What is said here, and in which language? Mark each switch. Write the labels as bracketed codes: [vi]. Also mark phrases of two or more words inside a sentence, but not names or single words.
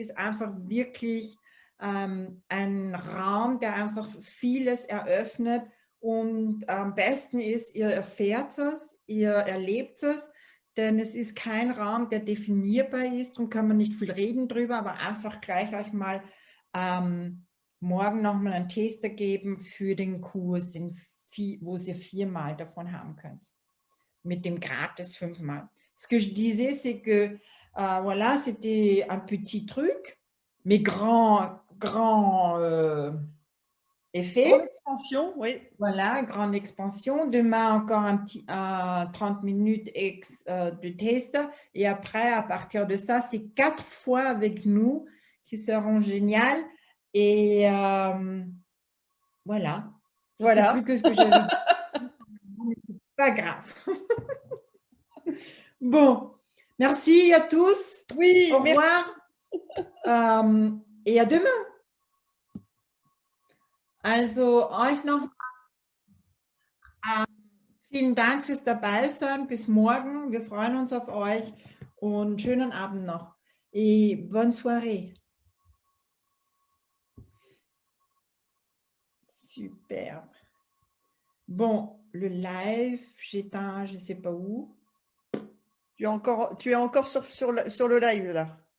[de] ist einfach wirklich ein Raum, der einfach vieles eröffnet Und am besten ist, ihr erfährt es, ihr erlebt es, denn es ist kein Raum, der definierbar ist, darum kann man nicht viel reden drüber, aber einfach gleich euch mal morgen nochmal einen Taster geben für den Kurs, wo ihr 4 Mal davon haben könnt. Mit dem gratis 5 Mal. [fr] Ce que je disais, c'est que voilà, c'était un petit truc, mais grand effet. Grande expansion, oui. Voilà, grande expansion. Demain, encore un petit 30 minutes de test. Et après, à partir de ça, c'est 4 fois avec nous qui seront géniales. Et voilà. Je ne sais plus que ce que j'avais dit. Mais c'est pas grave. Bon, merci à tous. Oui, Au revoir. Et à demain. [de] Also euch noch vielen Dank fürs Dabeisein. Bis morgen. Wir freuen uns auf euch und schönen Abend noch. [fr] Et bonne soirée. Super. Bon, le live, j'éteins, je ne sais pas où. Tu es encore sur le live là.